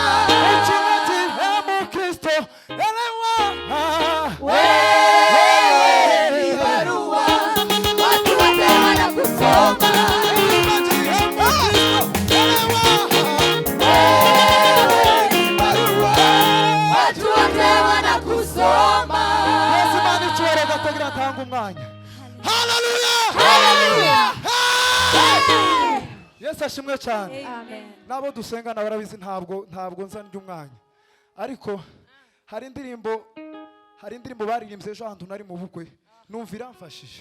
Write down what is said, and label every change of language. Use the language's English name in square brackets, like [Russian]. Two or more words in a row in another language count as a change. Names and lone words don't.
[Swahili] Mkristo elewa, Wewe ni barua watu wote wanakusoma. Wewe ni barua watu wote wanakusoma. Haleluya. [Kinyarwanda] Yesu ashimwe cyane. Amen. Nabo dusenga na barabizi ntabwo nza ry'umwanya, ariko hari indirimbo baririmbye ejo ahantu nari mu bukwe numva iramfashije.